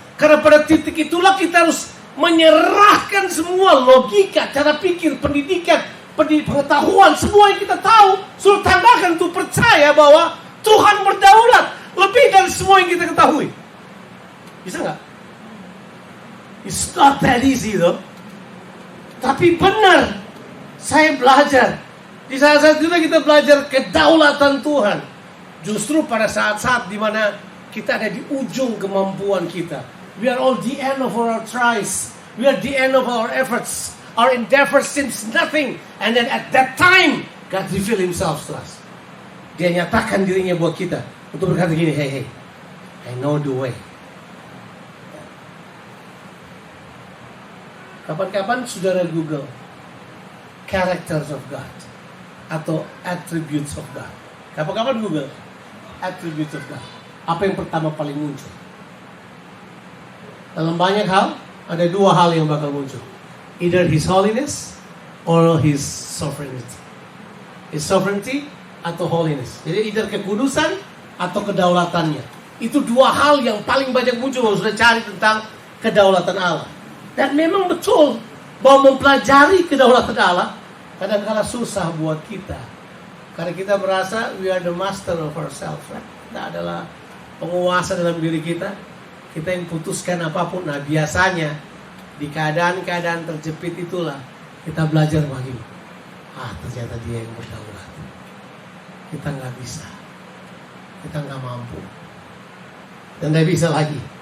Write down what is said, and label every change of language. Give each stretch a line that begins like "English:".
Indonesian: Karena pada titik itulah kita harus menyerahkan semua logika, cara pikir, pendidikan, pengetahuan, semua yang kita tahu, suruh tandakan untuk percaya bahwa Tuhan berdaulat lebih dari semua yang kita ketahui. Bisa nggak?
English: It's not that easy though.
Indonesian: Tapi benar, saya belajar. Di saat-saat itu kita belajar kedaulatan Tuhan. Justru pada saat-saat di mana kita ada di ujung kemampuan kita.
English: We are all the end of our tries. We are the end of our efforts. Our endeavor seems nothing. And then at that time, God reveal Himself to us.
Indonesian: Dia nyatakan dirinya buat kita. Untuk berkata gini,
English: hey, I know the way.
Indonesian: Kapan-kapan saudara Google
English: characters of God
Indonesian: atau
English: attributes of God.
Indonesian: Kapan-kapan Google
English: attributes of God.
Indonesian: Apa yang pertama paling muncul? Dalam banyak hal, ada dua hal yang bakal muncul.
English: Either His holiness or His sovereignty. His sovereignty atau holiness.
Indonesian: Jadi either kekudusan atau kedaulatannya. Itu dua hal yang paling banyak muncul kalau sudah cari tentang kedaulatan Allah. Dan memang betul bahwa mempelajari kedaulatan Allah kadang-kadang susah buat kita. Karena kita merasa
English: we are the master of ourselves. Right?
Indonesian: Kita adalah penguasa dalam diri kita. Kita yang putuskan apapun. Nah biasanya di keadaan-keadaan terjepit itulah kita belajar bagaimana. Ternyata Dia yang berdaulat. Kita nggak bisa. Kita nggak mampu. Dan nggak bisa lagi.